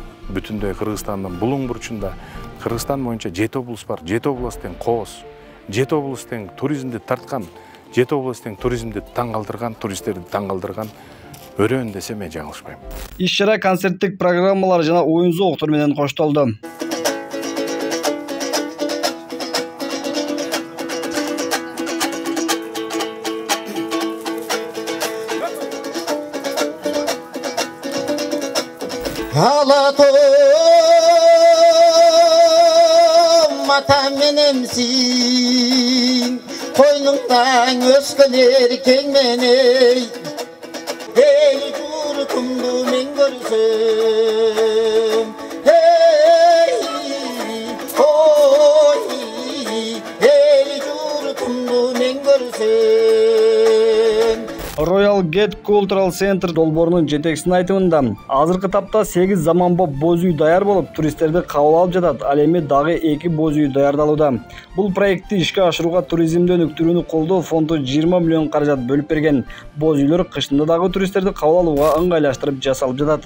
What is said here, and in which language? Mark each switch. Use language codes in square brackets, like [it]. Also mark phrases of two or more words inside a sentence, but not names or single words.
[ky] Бүтүндөй Кыргызстандын булуң бурчунда Кыргызстан боюнча 7 облус бар. 7 облус тең кооз. 7 облус тең туризмди тарткан, 7 облус тең туризмди таң калтырган, туристтерди таң калтырган өрөөн десе мен жаңылышпайм. Иш-чара концерттик программалар жана оюн зооктор менен коштолду. Алатом ата менемсиң, койнуңдан өскөлөр кеңмений. Хей юртумду мен көрсөм, хей ой, хей юртумду мен көрсөм. Royal Gate Cultural Center долбоорунун жетекчисинин айтымында, азыркы тапта 8 заманбап боз үй даяр болуп, туристтерди кабыл алып жатат. Ал эми дагы 2 боз үй даярдалууда. Бул проектти ишке ашырууга туризмди өнүктүрүүнү колдоо фонду 20 миллион каражат бөлүп берген. Боз үйлөр кышында дагы туристтерди кабыл алууга ыңгайлаштырып жасалып жатат.